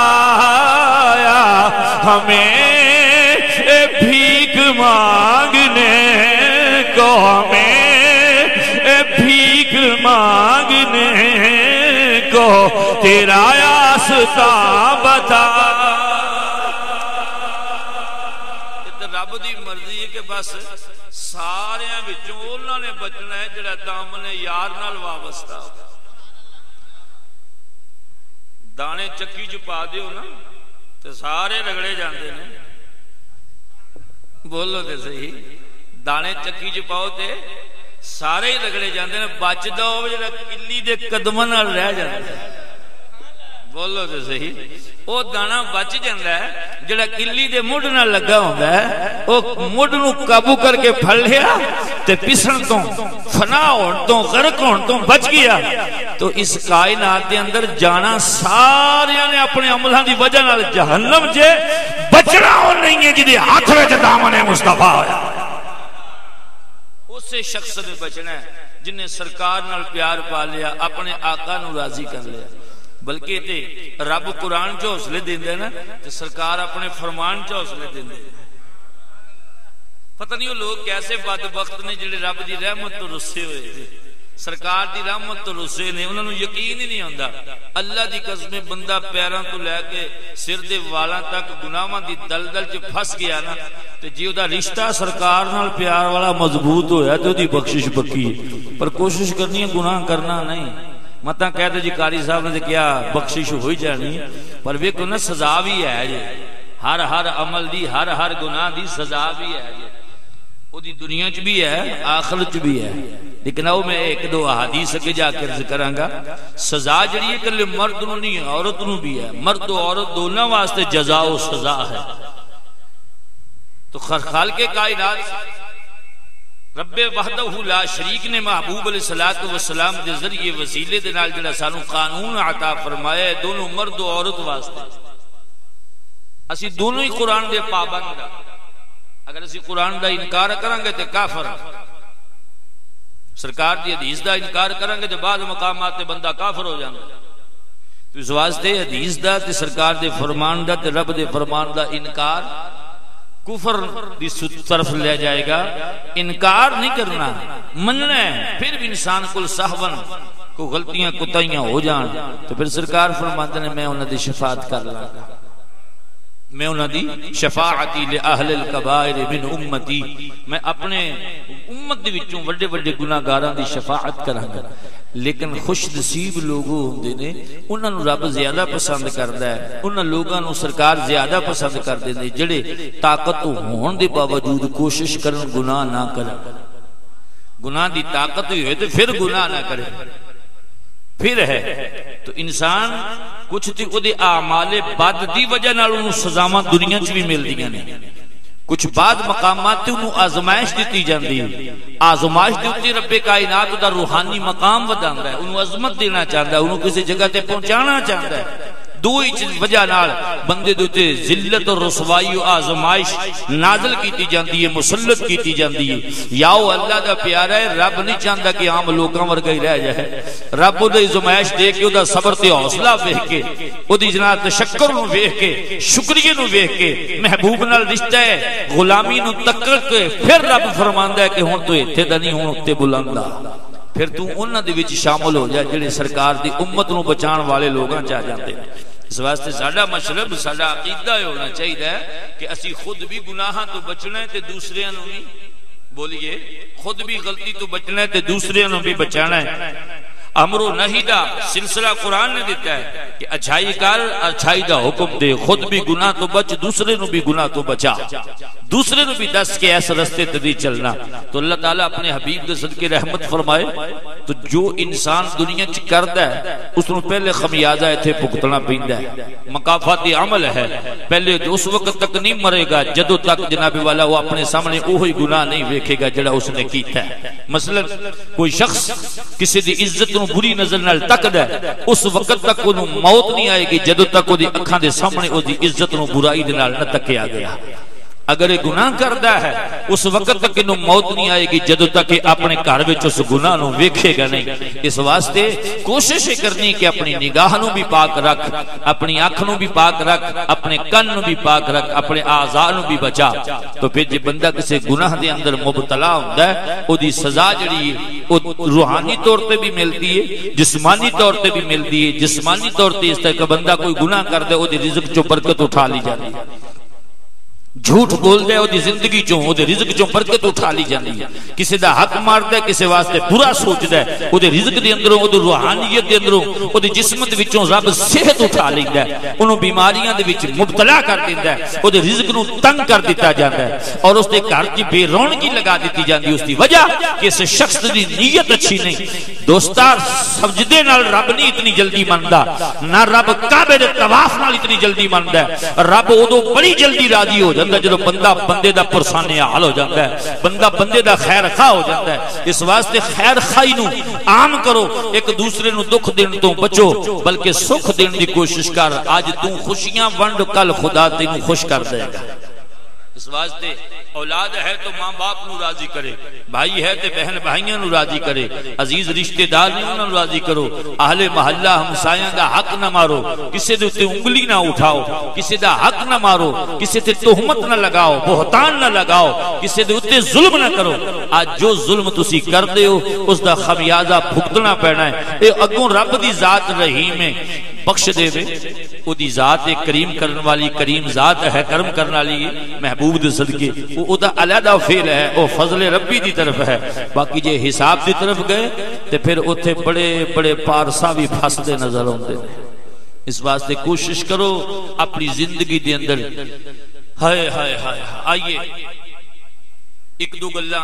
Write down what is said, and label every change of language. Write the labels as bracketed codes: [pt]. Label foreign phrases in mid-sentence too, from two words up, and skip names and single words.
[ur] ہمیں بھیک مانگنے کو ہمیں بھیک مانگنے کو تیرا راستہ بتا. [pa] رب دی مرضی ہے کہ بس سارے وچوں انہاں نے بچنا ہے جڑا دامن یار نال وابستہ ہو. دانے چکی چ پا دیو نا تے سارے رگڑے جاندے نے. بولو تے صحیح دانے چکی چ پاؤ تے سارے ہی رگڑے جاندے نے، بچدا ہوے جڑا کلی دے قدماں نال رہ جاندا ہے، بولو تے صحیح، وہ دانا بچ جاندا ہے جڑا کلی دے مڈ نال لگا ہوندا ہے، وہ مڈ نو قابو کر کے پھڑ لیا تے پسن تو فنا ہون تو غرق ہون تو بچ گیا۔ تو اس کائنات دے اندر جانا سارے نے اپنے عملاں دی وجہ نال جہنم جے، بچنا او نہیں ہے جدے ہاتھ وچ دامن مصطفیٰ ہویا، اسے شخص نے بچنا ہے جن نے سرکار نال پیار پا لیا، اپنے آقا نو راضی کر لیا۔ بلکہ تے رب قرآن چ حوصلے دیندے نا تے سرکار اپنے فرمان چ حوصلے دیندے۔ پتہ نہیں وہ لوگ کیسے بدبخت نے جڑے رب دی رحمت تو رسے ہوئے تھے، سرکار دی رحمت تو رسے نے، انہاں نوں یقین ہی نہیں ہوندا۔ اللہ دی قسم بندہ پیراں تو لے کے سر دے والاں تک گناہاں دی دلدل چ پھس گیا نا، تے جے او دا رشتہ سرکار نال پیار والا مضبوط ہویا تے او دی بخشش پکی ہے۔ پر کوشش کرنی ہے گناہ کرنا نہیں۔ متا کہتے جی قاری صاحب نے کیا بخشش ہوئی جانی، پر ویکھو نا سزا بھی ہے جی، ہر عمل دی ہر گناہ دی سزا بھی ہے جی، وہ دی دنیا چ بھی ہے آخرت چ بھی ہے۔ لیکن او میں ایک دو احادیث اگے جا کے ذکر کراں گا۔ سزا جڑی ہے کلے مرد نو نہیں عورت نو بھی ہے، مرد و عورت دونوں واسطے جزا و سزا ہے۔ تو خالق کائنات رب [ar] وحدہ لا شریک [pa] نے محبوب علیہ السلام دے ذریعے وسیلے دے نال جڑا سانو قانون عطا فرمایا ہے دونوں مرد و عورت واسطے، اسی دونوں ہی قرآن دے پابند ہاں۔ اگر اسی قرآن دا انکار کریں گے تے کافر، سرکار دی حدیث دا انکار کریں گے تے بعد مقامات تے بندہ کافر ہو جاندے۔ تو اس واسطے حدیث دا تے سرکار دے فرمان دا تے رب دے فرمان دا انکار کفر دی طرف لے جائے گا۔ انکار نہیں کرنا، مننا ہے۔ پھر بھی انسان کو صحبن کو غلطیاں کوتاہیاں ہو جان تو پھر سرکار فرماتے ہیں میں انہاں دی شفاعت کر لاں گا، میں انہاں دی [ar] شفاعتی لأہل الکبائر من امتی، [pa] میں اپنے امت دے وچوں وڈے وڈے گناہگاراں دی شفاعت کراں گا۔ لیکن خوش نصیب لوگوں ہوندے نے انہاں نوں رب زیادہ پسند کردا ہے، انہاں لوگاں نوں سرکار زیادہ پسند کردے نے جڑے طاقت ہون دے باوجود کوشش کرن گناہ نہ کرن۔ گناہ دی طاقت ہوئے تو پھر گناہ نہ کرے، پھر ہے تو انسان کچھ تے او دے اعمال بد دی وجہ نال انہوں سزاواں دنیا چ بھی ملدیاں نے، کچھ بعد مقامات تے انہوں آزمائش دیتی جاندی ہے، آزمائش دیتی رب کائنات دا روحانی مقام وداندا ہے، انہوں عظمت دینا چاہتا ہے، انہوں کسی جگہ تے پہنچانا چاہتا ہے۔ دو ہی وجہ نال بندے دوتے ذلت اور رسوائی و آزمائش نازل کیتی جاندی ہے، مسلط کیتی جاندی ہے۔ یا وہ اللہ دا پیارا ہے، رب نہیں چاہتا کہ عام لوگاں ورگا ہی رہ جائے، رب دا آزمائش دے کے دا صبر تے حوصلہ ویکھ کے او دی جناب تشکر نو ویکھ کے شکریہ نو ویکھ کے محبوب نال رشتہ ہے غلامی نو تکڑ کے پھر رب فرماندا ہے کہ ہن تو ایتھے دا نہیں ہن اُتے بلندا، پھر تو انہاں دے وچ شامل ہو جا جڑے سرکار دی امت نو بچان والے لوگاں چ آ جاندے۔ اس واسطے ساڈا مشرب ساڈا عقیدہ ہونا چاہیے کہ اسی خود بھی گناہاں تو بچنا ہے تے دوسرے نوں بھی، بولیے خود بھی غلطی تو بچنا ہے تے دوسرے نوں بھی بچانا ہے۔ امر و نہی دا سلسلہ قرآن نے دیتا ہے کہ اچھائی کر اچھائی دا حکم دے، خود بھی گناہ تو بچ دوسرے نوں بھی گناہ تو بچا، دوسرے نوں بھی دس کے ایسے رستے تے نہیں چلنا۔ تو اللہ تعالیٰ اپنے حبیب دے صدقے رحمت فرمائے تو جو انسان دنیا چ کردا ہے اس نوں پہلے خمیازہ ایتھے بھگتنا پیندا ہے، مکافات عمل ہے۔ پہلے اس وقت تک نہیں مرے گا جدوں تک جناب والا وہ اپنے سامنے وہی گناہ نہیں ویکھے گا جڑا اس نے کیتا ہے۔ مثلا کوئی شخص کسی دی عزت نوں بری نظر نال تکدا ہے، اس وقت تک اونوں موت نہیں آئے گی جدوں تک او دی اکھاں دے سامنے او دی عزت نوں برائی دے نال نہ تکیا گیا۔ اگر یہ گناہ کردا ہے اس وقت تک انہوں موت نہیں آئے گی جدوں تک اپنے گھر وچ اس گناہ نوں ویکھے گا نہیں۔ اس واسطے کوشش کرنی کہ اپنی نگاہ نوں بھی پاک رکھ، اپنی آنکھ نوں بھی پاک رکھ، اپنے کن نوں بھی پاک رکھ، اپنے اعضاء نوں بھی بچا۔ تو پھر جے بندہ کسی گناہ دے اندر مبتلا ہوندا ہے او دی سزا جڑی ہے او روحانی طور تے بھی ملتی ہے، جسمانی طور تے بھی ملتی ہے۔ جسمانی طور تے اس طرح کہ بندہ کوئی گناہ کردا ہے او دی رزق چوں برکت اٹھا لی جاتی ہے، جھوٹ بول دے دی زندگی چوں دے رزق چوں برکت اٹھا لی جاندی ہے. کسی دا حق مار دے کسی واسطے برا سوچ دے دے رزق دے اندروں دے روحانیت دے اندروں دے جسمت وچوں رب صحت اٹھا لیندا ہے, انہوں بیماریاں دے وچ مبتلا کر دیندا ہے, دے رزق نو تنگ کر دیتا جاندا ہے اور اس دے گھر کی بے رونقی لگا دیتی جاندی. اس دی وجہ کہ اس شخص دی نیت اچھی نہیں. دوستار سجدے نال رب نہیں اتنی جلدی مندا, نہ رب کعبے دے طواف نال اتنی جلدی مندا ہے. رب اودوں بڑی جلدی راضی ہو جاندا جدوں بندہ بندے دا پرسان حال ہو جاتا ہے, بندہ بندے دا خیر خواہ ہو جاتا ہے. اس واسطے خیر خواہی نو عام کرو, ایک دوسرے نو دکھ دین تو بچو بلکہ سکھ دین دی کوشش کر. آج تو خوشیاں ونڈ, کل خدا تینوں خوش کر دے گا. اس واسطے اولاد ہے تو ماں باپ نو راضی کرے, بھائی ہے تو بہن بھائیاں نو راضی کرے, عزیز رشتہ دار نو راضی کرو. اہل محلہ ہمسایاں دا حق نہ مارو, کسی دے تے انگلی نہ اٹھاؤ, کسی دا حق نہ مارو, کسی تے تہمت نہ لگاؤ, بہتان نہ لگاؤ, کسی دے تے ظلم نہ کرو. آج جو ظلم تسی کر دے ہو اس دا خمیازہ بھگتنا پینا ہے. اے اگوں رب دی ذات رحیم ہے, بخش دے وے. او دی ذات کریم کرن والی کریم ذات ہے, کرم کرن والی محبوب دے صدقے او دا علیحدہ فعل ہے, او فضل ربی دی طرف ہے. باقی جے حساب دی طرف گئے تے پھر اوتھے بڑے بڑے پارسا بھی پھسدے نظر آندے نے. اس واسطے کوشش کرو اپنی زندگی دے اندر ہائے ہائے ہائے آئیے ایک دو گلاں.